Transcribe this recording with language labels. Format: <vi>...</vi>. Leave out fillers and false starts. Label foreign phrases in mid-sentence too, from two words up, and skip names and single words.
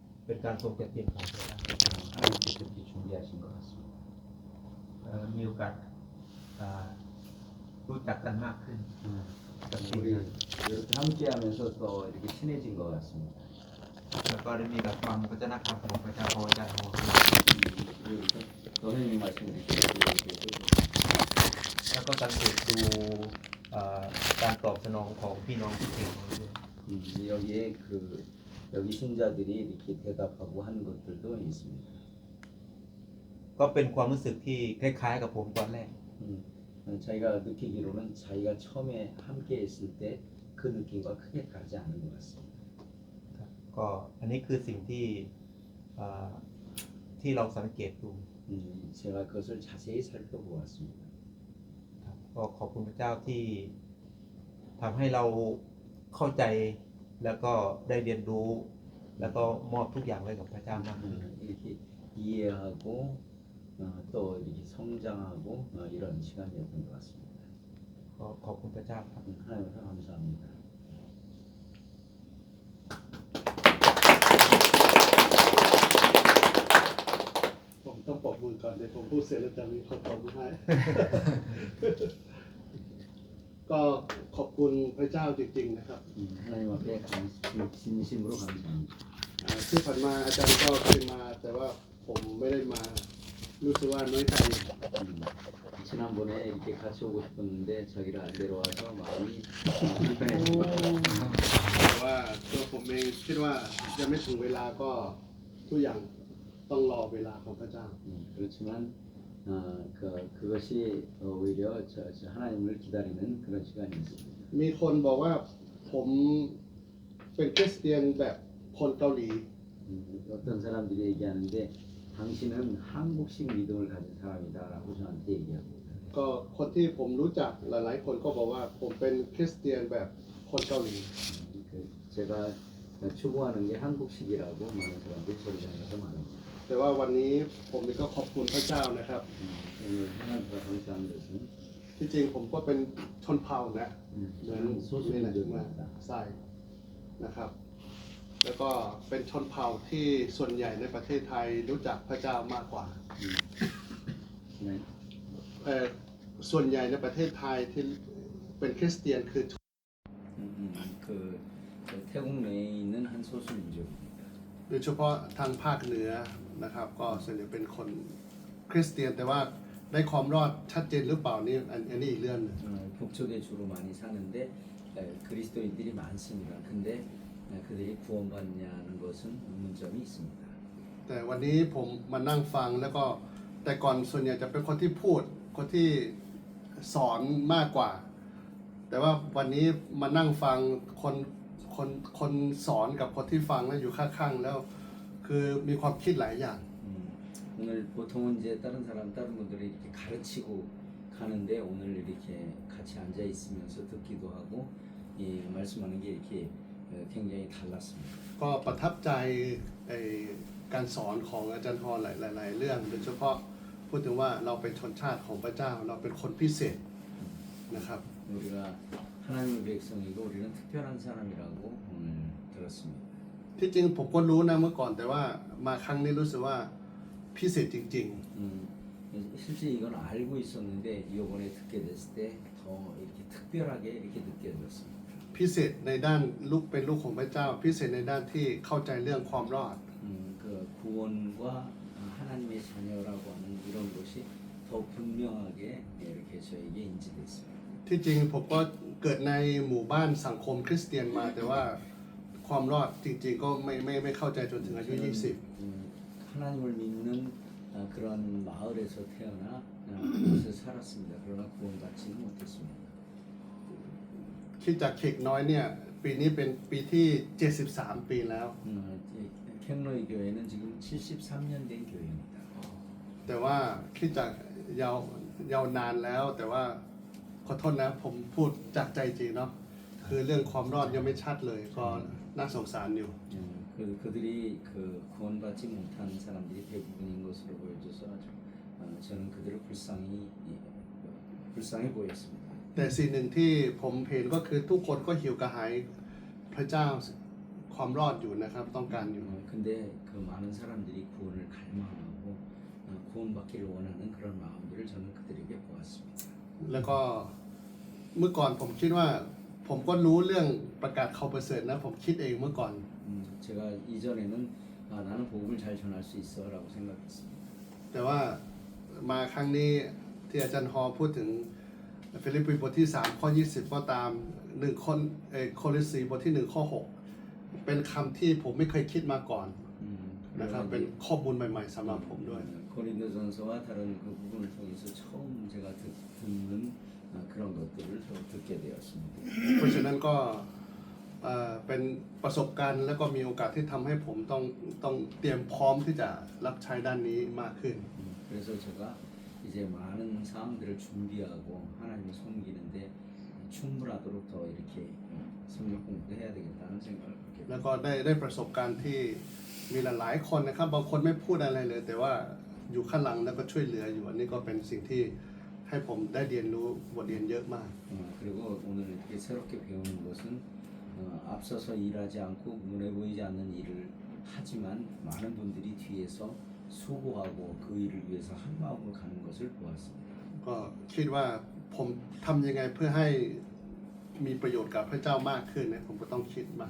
<th>เป็นการทรงจะเตรียมของพระเจ้า</th> <ko>하나님께서 그렇게 준비하신 것 같습니다.</ko> <th>มีโอกาสรู้จักกันมากขึ้นกับทีม</th> <ko>우리</ko> <th>งาน</th> <ko>이렇게 함께하면서 또 이렇게 친해진 것 같습니다.</ko> <th>แล้วก็ได้มีกับฟังพระเจ้านะครับของพระเจ้าพระเจ้า</th> <ko>그리고 선생님 말씀을 이렇게 들으시고</ko> <th>แล้วก็สังเกตดูการตอบสนองของพี่น้องที่เก่งของเราด้วย</th> <ko>여기에 여기 신자들이 이렇게 대답하고 하는 것들도 있습니다.</ko> <th>ก็เป็นความรู้สึกที่คล้ายๆกับผมตอนแรก</th> <ko>자기가 느끼기로는 자기가 처음에 함께 있을 때 그 느낌과 크게 다르지 않은 것 같습니다.</ko> <th>ก็อันนี้คือสิ่งที่ที่เราสังเกตดู</th> <ko>제가 그것을 자세히 살펴보았습니다.</ko> <th>ก็ขอบคุณพระเจ้าที่ทำให้เราเข้าใจแล้วก็ได้เรียนรู้แล้วก็มอบทุกอย่างไว้กับพระเจ้ามากขึ้น</th> <ko>이렇게 이해하고 또 이렇게 성장하고 이런 시간이었던 것 같습니다.</ko> <th>ก็ขอบคุณพระเจ้าครับ</th> <ko>하나님께 감사합니다.</ko> <th>ผมต้องปรบมือก่อนเดี๋ยวผมพูดเสร็จแล้วจะมีคนปรบมือให้ ก็ขอบคุณพระเจ้าจริงๆนะครับ</th> <ko>하나님 앞에 진심으로 감사합니다.</ko> <th>ที่ผ่านมาอาจารย์ก็เคยมาแต่ว่าผมไม่ได้มารู้สึกว่าน้อยใจ</th> <ko>지난번에 이렇게 같이 오고 싶었는데 자기를 안 데려와서 마음이 불편했습니다.</ko> <th>แต่ว่าตัวผมเองคิดว่ายังไม่ถึงเวลาก็ทุกอย่างต้องรอเวลาของพระเจ้า</th> <ko>그렇지만 그것이 오히려 하나님을 기다리는 그런 시간이 있습니다.</ko> <th>มีคนบอกว่าผมเป็นคริสเตียนแบบคนเกาหลี</th> <ko>어떤 사람들이 얘기하는데 당신은 한국식 믿음을 가진 사람이다라고 저한테 얘기합니다.</ko> <th>ก็คนที่ผมรู้จักหลายๆคนก็บอกว่าผมเป็นคริสเตียนแบบคนเกาหลี</th> <ko>제가 추구하는 게 한국식이라고 많은 사람들이 저희한테서 말합니다.</ko> <th>แต่ว่าวันนี้ผมก็ขอบคุณพระเจ้านะครับ</th> <ko>오늘 하나님과 감사한 것은</ko> <th>ที่จริงผมก็เป็นชนเผ่านะเหมือนนี่แหละมาใส่นะครับ แล้วก็เป็นชนเผ่าที่ส่วนใหญ่ในประเทศไทยรู้จักพระเจ้ามากกว่า</th> <ko>네.</ko> <th>ส่วนใหญ่ในประเทศไทยที่เป็นคริสเตียนคือ</th> <ko>그 태국 내에 있는 한 소수 민족입니다.</ko> <th>โดยเฉพาะทางภาคเหนือนะครับ ก็ส่วนใหญ่เป็นคนคริสเตียนแต่ว่าได้ความรอดชัดเจนหรือเปล่านี่อันนี้อีกเรื่องหนึง</th> <ko>북쪽에 주로 많이 사는데 그리스도인들이 많습니다. 근데 그들이 구원받냐는 것은 의문점이 있습니다.</ko> <th>แต่วันนี้ผมมานั่งฟังแล้วก็แต่ก่อนส่วนใหญ่จะเป็นคนที่พูดคนที่สอนมากกว่า แต่ว่าวันนี้มานั่งฟังคนสอนกับคนที่ฟังแล้วอยู่ข้างๆแล้วคือมีความคิดหลายอย่าง</th> <ko>오늘 보통은 이제 다른 분들이 이렇게 가르치고 가는데 오늘 이렇게 같이 앉아 있으면서 듣기도 하고 말씀하는 게 이렇게 굉장히 달랐습니다.</ko> <th>ก็ประทับใจการสอนของอาจารย์ฮอนหลายๆเรื่องโดยเฉพาะพูดถึงว่าเราเป็นชนชาติของพระเจ้าเราเป็นคนพิเศษนะครับ</th> <ko>우리가 하나님의 백성이고 우리는 특별한 사람이라고 오늘 들었습니다.</ko> <th>ที่จริงผมก็รู้นะเมื่อก่อนแต่ว่ามาครั้งนี้รู้สึกว่าพิเศษจริง</th> <ko>실제 이건 알고 있었는데 이번에 듣게 됐을 때 더 이렇게 특별하게 이렇게 느껴졌습니다.</ko> <th>ๆพิเศษในด้านลูกเป็นลูกของพระเจ้า พิเศษในด้านที่เข้าใจเรื่องความรอด</th> <ko>그 구원과 하나님의 자녀라고 하는 이런 것이 더 분명하게 이렇게 저에게 인지됐습니다.</ko> <th>ที่จริงผมก็เกิดในหมู่บ้านสังคมคริสเตียนมาแต่ว่าความรอดจริงๆก็ไม่เข้าใจจนถึงอายุ</th> <ko>하나님을 믿는 그런 마을에서 태어나 그곳에 살았습니다. 그러나 구원받지는 못했습니다.</ko> <th>20 คิดจากเขกน้อยเนี่ยปีนี้เป็นปีที่73ปีแล้ว</th> <ko>캔로이 교회는 지금 73년 된 교회입니다.</ko> <th>แต่ว่าคิดจากยาวนานแล้วแต่ว่าขอโทษนะผมพูดจากใจจริงเนาะคือเรื่องความรอดยังไม่ชัดเลยก็น่าสงสารอยู่</th> <ko>그들이 그 구원받지 못한 사람들이 대부분인 것으로 보여져서 아주 저는 그들을 불쌍히 보였습니다.</ko> <th>แต่สิ่งหนึ่งที่ผมเห็นก็คือทุกคนก็หิวกระหายพระเจ้าความรอดอยู่นะครับต้องการอยู่</th> <ko>근데 그 많은 사람들이 구원을 갈망하고 구원받기를 원하는 그런 마음들을 저는 그들에게 보았습니다.</ko> <th>แล้วก็เมื่อก่อนผมคิดว่าผมก็รู้เรื่องประกาศข่าวประเสริฐนะผมคิดเองเมื่อก่อน</th> <ko>제가 이전에는 나는 복음을 잘 전할 수 있어라고 생각했습니다.</ko> <th>แต่ว่ามาครั้งนี้ที่อาจารย์ฮอพูดถึงฟิลิปปีบทที่3ข้อ20ก็ตามโคริสีบทที่1ข้อ6เป็นคำที่ผมไม่เคยคิดมาก่อนนะครับเป็นข้อมูลใหม่ๆสำหรับผมด้วย</th> <ko>고린도전서와 다른 그 부분을 통해서 처음 제가 듣는 그런 것들을 듣게 되었습니다.</ko> <th>เพราะฉะนั้นก็เป็นประสบการณ์แล้วก็มีโอกาสที่ทำให้ผมต้องเตรียมพร้อมที่จะรับใช้ด้านนี้มากขึ้น</th> <ko>그래서 제가 이제 많은 사항들을 준비하고 하나님을 섬기는데 충분하도록 더 이렇게 성경 공부도 해야 되겠다는 생각을 갖게</ko> <th>แล้ว</th> <ko>됩니다.</ko> <th>ก็ได้ประสบการณ์ที่มีหลายๆคนนะครับบางคนไม่พูดอะไรเลย แต่ว่าอยู่ข้างหลังแล้วก็ช่วยเหลืออยู่อันนี้ก็เป็นสิ่งที่ให้ผมได้เรียนรู้บทเรียนเยอะมาก</th> <ko>그리고 오늘 이렇게 새롭게 배우는 것은 앞서서 일하지 않고 눈에 보이지 않는 일을 하지만 많은 분들이 뒤에서 수고하고 그 일을 위해서 한 마음으로 가는 것을 보았습니다.</ko> <th>ก็คิดว่าผมทำยังไงเพื่อให้มีประโยชน์กับพระเจ้ามากขึ้นนะผมก็ต้องคิดมาก</th>